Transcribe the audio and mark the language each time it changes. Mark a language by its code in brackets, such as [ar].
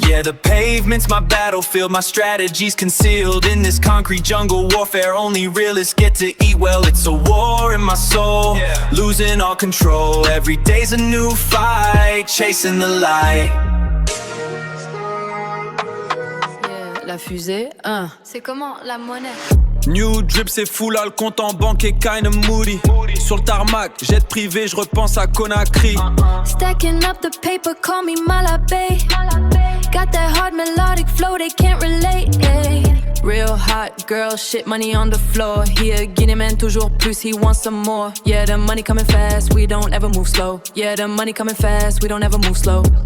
[en] Yeah, the pavement's my battlefield. My strategy's concealed in this concrete jungle warfare. Only realists get to eat well. It's a war in my soul, losing all control. Every day's a new fight, chasing the light. [fr] Yeah, la fusée, C'est comment la monnaie? New drip, c'est fou là, le compte en banque est [en] kinda moody. [fr] Sur le tarmac, jet privé, je repense à Conakry. [en] Stacking up the paper, call me Malabé. Got that hard melodic flow, they can't relate. Ay. Real hot girl, shit, money on the floor. Here, Guinea man, [fr] toujours plus, [en] he wants some more. Yeah, the money coming fast, we don't ever move slow. Yeah, the money coming fast, we don't ever move slow.